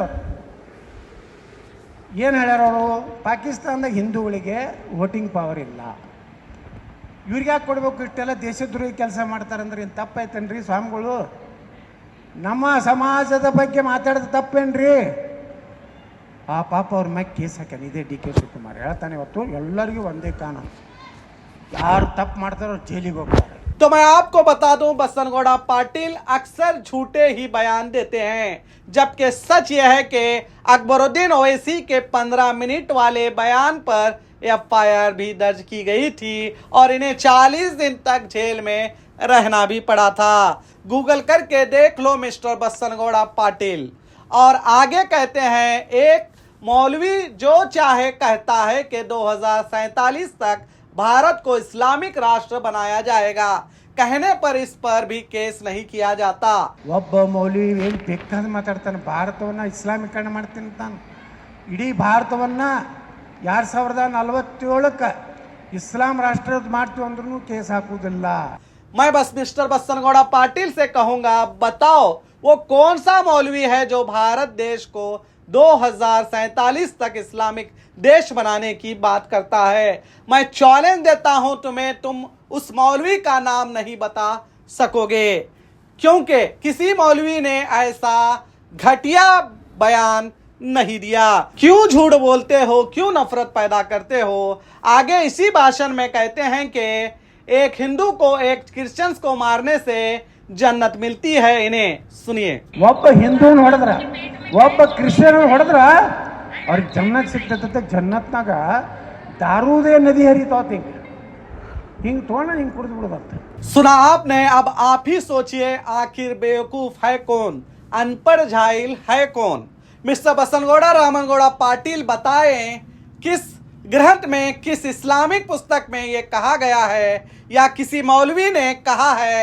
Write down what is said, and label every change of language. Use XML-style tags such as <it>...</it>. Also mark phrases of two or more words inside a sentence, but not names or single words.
<kn>ಅವ್ರು ಏನು ಹೇಳ್ಯಾರ, ಅವರು ಪಾಕಿಸ್ತಾನದಾಗ ಹಿಂದೂಗಳಿಗೆ</kn> <en>voting power</en> <kn>ಇಲ್ಲ, ಇವ್ರಿಗೆ ಯಾಕೆ ಕೊಡಬೇಕು, ಇಷ್ಟೆಲ್ಲ ದೇಶದ್ರೋಹಿ ಕೆಲಸ ಮಾಡ್ತಾರಂದ್ರೆ ಏನು ತಪ್ಪಾಯ್ತೇನ್ರಿ ಸ್ವಾಮಿಗಳು? ನಮ್ಮ ಸಮಾಜದ ಬಗ್ಗೆ ಮಾತಾಡೋದು ತಪ್ಪೇನ್ರಿ? ಪಾಪ ಅವ್ರ ಮ್ಯಾಗೆ ಕೇಸ್ ಹಾಕ್ಯಾನ. ಇದೇ DK ಶಿವಕುಮಾರ್ ಹೇಳ್ತಾನೆ, ಇವತ್ತು ಎಲ್ಲರಿಗೂ ಒಂದೇ ಕಾನೂನು, ಯಾರು ತಪ್ಪು ಮಾಡ್ತಾರೋ ಜೈಲಿಗೆ ಹೋಗ್ತಾರೆ।</kn> <hi>तो मैं आपको बता दूं, बसनगौड़ा पाटिल अक्सर झूठे ही बयान देते हैं, जबकि सच यह है कि अकबरुद्दीन ओवैसी के 15 मिनट वाले बयान पर FIR भी दर्ज की गई थी और इन्हें 40 दिन तक जेल में रहना भी पड़ा था। गूगल करके देख लो मिस्टर बसनगौड़ा पाटिल। और आगे कहते हैं, एक मौलवी जो चाहे कहता है कि 2047 तक भारत को इस्लामिक राष्ट्र बनाया जाएगा, कहने पर इस पर भी केस नहीं किया जाता।</hi> <kn>ಒಬ್ಬ ಮೌಲ್ವಿ ಏನು ಬೇಕಾದ ಮಾತಾಡ್ತಾನೆ, ಭಾರತವನ್ನು ಇಸ್ಲಾಮೀಕರಣ ಮಾಡ್ತೀನಿ ಅಂತಾನೆ. ಇಡೀ ಭಾರತವನ್ನ 2047ಕ್ಕೆ ಇಸ್ಲಾಂ ರಾಷ್ಟ್ರ ಮಾಡ್ತೀವಿ ಅಂದ್ರೂ ಕೇಸ್ ಹಾಕುವುದಿಲ್ಲ.</kn> <hi>मैं बस मिस्टर बसनगौड़ा पाटिल से कहूंगा, बताओ वो कौन सा मौलवी है जो भारत देश को 2047 तक इस्लामिक देश बनाने की बात करता है। मैं चैलेंज देता हूं तुम्हें, तुम उस मौलवी का नाम नहीं बता सकोगे, क्योंकि किसी मौलवी ने ऐसा घटिया बयान नहीं दिया। क्यों झूठ बोलते हो, क्यों नफरत पैदा करते हो? आगे इसी भाषण में कहते हैं कि एक हिंदू को एक क्रिश्चियंस को मारने से जन्नत मिलती है। इन्हें सुनिए।</hi> <kn>ಒಬ್ಬ ಹಿಂದೂನ್ ಹೊಡೆದ್ರ, ಒಬ್ಬ ಕ್ರಿಶ್ಚಿಯನ್ ಹೊಡೆದ್ರ ಅವ್ರಿಗೆ ಜನ್ನತ್ ಸಿಗ್ತೈತೆ. ಜನ್ನತ್ನಾಗ ದಾರೂದೇ ನದಿ ಹರಿತಾವತ್ ಹಿಂಗೆ ತೊಗೊಂಡ ಹಿಂಗೆ ಕುಡಿದು ಬಿಡೋದಂತ.</kn> <hi>सुना आपने, अब आप ही सोचिए, आखिर बेवकूफ है कौन, अनपढ़ जाहिल है कौन? मिस्टर बसनगौड़ा रामनगौड़ा पाटिल बताएं, किस ग्रंथ में, किस इस्लामिक पुस्तक में ये कहा गया है या किसी मौलवी ने कहा है?</hi>